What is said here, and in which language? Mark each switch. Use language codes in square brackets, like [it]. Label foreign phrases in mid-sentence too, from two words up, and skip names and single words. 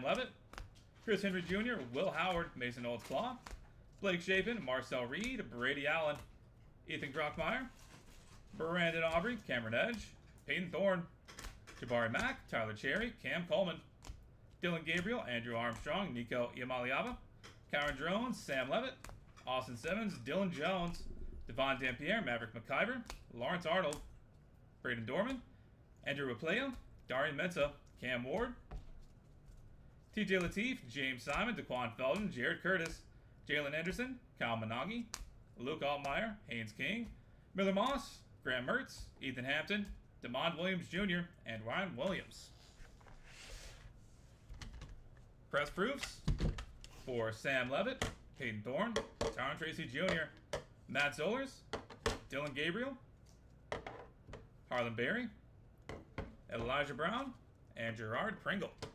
[en] Levitt, Chris Henry Jr., Will Howard, Mason Oldsclaw, Blake Shapen, Marcel Reed, Brady Allen, Ethan Grockmeyer, Brandon Aubrey, Cameron Edge, Peyton Thorne, Jabari Mack, Tyler Cherry, Cam Coleman, Dylan Gabriel, Andrew Armstrong, Nico Iamaliava, Karen Drones, Sam Levitt, Austin Simmons, Dylan Jones, Devon Dampierre, Maverick McIver, Lawrence Arnold, Braden Dorman, Andrew Raplea, Darian Mensah, Cam Ward, TJ Lateef, James Simon, Daquan Felton, Jared Curtis, Jalen Anderson, Kyle Managi, Luke Altmaier, Haynes King, Miller Moss, Graham Mertz, Ethan Hampton, DeMond Williams Jr., and Ryan Williams. Press proofs for Sam Levitt, Peyton Thorne, Tyron Tracy Jr., Matt Zollers, Dylan Gabriel, Harlan Berry, Elijah Brown, and Gerard Pringle.